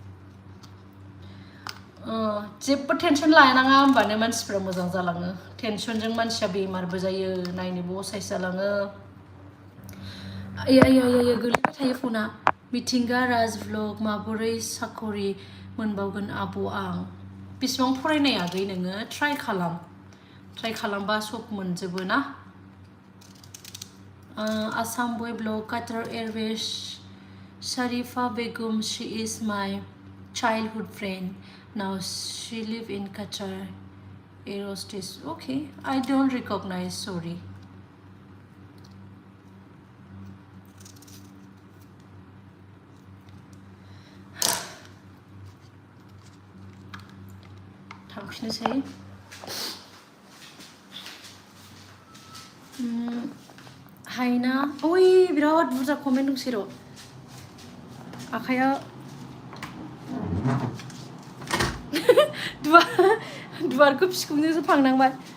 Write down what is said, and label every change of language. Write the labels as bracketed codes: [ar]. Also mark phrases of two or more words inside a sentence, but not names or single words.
[brx] जेबो टेनसन लानाङा होमबानो मानसिफ्रा मोजां जालाङो टेनसनजों मानसिया बेमारबो जायो नायनोबो असाइस जालाङो गोलैबाय थायो फना मिथिंगा राज भ्लग माबोरै साकरि मोनबावगोन आब' आं बेसेबां फरायनाय आगै नोङो ट्राइ खालामबा सब मोनजोबो ना [en] Assam boy blog, Qatar Airways, Sharifa Begum, she is my childhood friend. Now she live in Qatar. Aerospace. Okay, I don't recognize, sorry. [brx] थांफिनोसै हायना ओइ बिराद बुरजा कमेन्ट दंसै र' आखाया दुवारखौ फिखुंजोंसो फांनांबाय